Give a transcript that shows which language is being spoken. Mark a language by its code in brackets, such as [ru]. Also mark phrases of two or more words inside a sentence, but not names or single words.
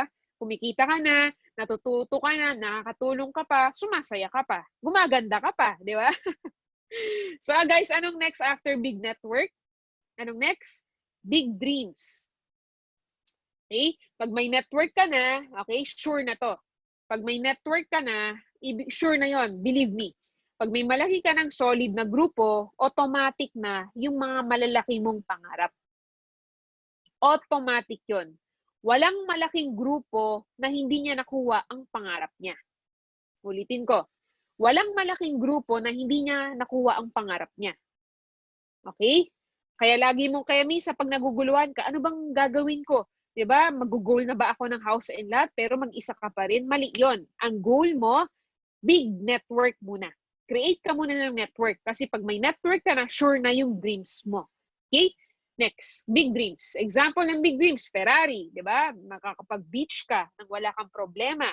[tl] Kumikita ka na, natututo ka na, nakakatulong ka pa, sumasaya ka pa, gumaganda ka pa, di ba? [en] So guys, [tl] anong [en] next after big network? [tl] Anong next? [en] Big dreams. [tl] Okay? Pag may network ka na, okay, sure na to. Pag may network ka na, sure na yon, [en] believe me. [tl] Pag may malaki ka ng solid na grupo, automatic na yung mga malalaki mong pangarap. Automatic yon. Walang malaking grupo na hindi niya nakuha ang pangarap niya. Ulitin ko. Walang malaking grupo na hindi niya nakuha ang pangarap niya. Okay? Kaya minsan pag naguguluhan ka, ano bang gagawin ko? 'Di ba? Mag-goal na ba ako ng [en] house and lot [tl] pero mag-isa ka pa rin? Mali 'yon. Ang goal mo, [en] big network [tl] muna. Create ka muna ng network kasi pag may network ka na, sure na yung dreams mo. Okay? [en] Next, big dreams. [tl] Example ng [en] big dreams, [tl] Ferrari, 'di ba? Makakapag-beach ka nang wala kang problema.